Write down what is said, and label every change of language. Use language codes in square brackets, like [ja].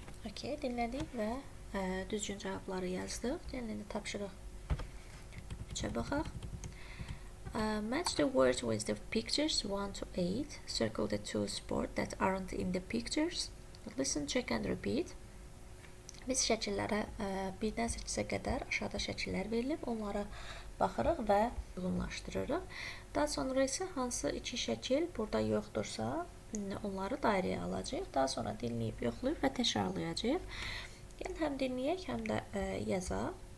[az] Okay, dinlədik və düzgün cavabları yazdıq. Gəlin indi tapşırıq 3-ə baxaq. [en] Match the words with the pictures 1 to 8. Circle the two sports that aren't in the pictures. Listen, check and repeat. [az] Biz şəkillərə 1-dən 8-ə qədər aşağıda şəkillər verilib. Onlara baxırıq və uyğunlaşdırırıq. Daha sonra isə hansı iki şəkil burada yoxdursa, onları dairəyə alacağıq. Daha sonra dinləyib, yoxlayıb və təkrarlayacağıq. Gəlin həm dinləyək, həm də yazaq.